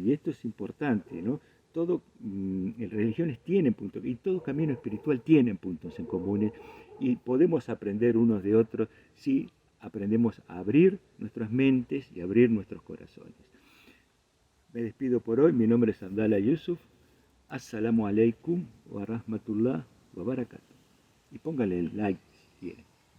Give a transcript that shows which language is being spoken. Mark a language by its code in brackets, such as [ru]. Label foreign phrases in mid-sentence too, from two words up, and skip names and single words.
[es] Y esto es importante, ¿no? Todo, religiones tienen puntos, y todo camino espiritual tiene puntos en comunes, y podemos aprender unos de otros si aprendemos a abrir nuestras mentes y abrir nuestros corazones. Me despido por hoy, mi nombre es Abdallah Yusuf. [ar] السلام عليكم ورحمة الله وبركاته. [es] Y póngale el like si quieren.